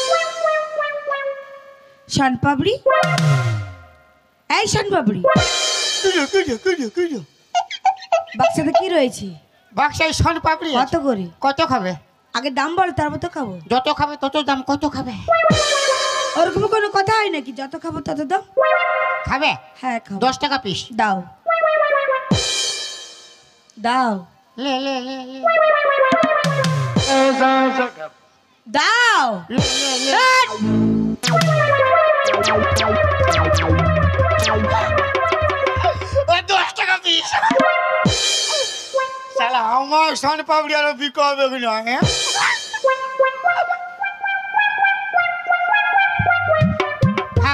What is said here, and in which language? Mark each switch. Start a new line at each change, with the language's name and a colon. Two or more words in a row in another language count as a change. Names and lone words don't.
Bangla: শানপাবড়ি, এই শানপাবড়ি, বাক্সাতে কি রয়েছে? বাক্সায় শন পাপড়ি কত করে? কত খাবে? আগে দাম বল, তারপর তো খাবো। যত খাবে তত দাম। কত খাবে? ওরকম কোনো কথা হয় নাকি? যত খাবো তত দাম। খাবে? হ্যাঁ খাবো। 10 টাকা পিস। দাও দাও লে লে লে লে দাও। লে, লে, লে। ও 10 টাকা পিস। শালা আমার শন পাপড়ি আর বিক্রি হবে কিনা? হ্যাঁ খাও।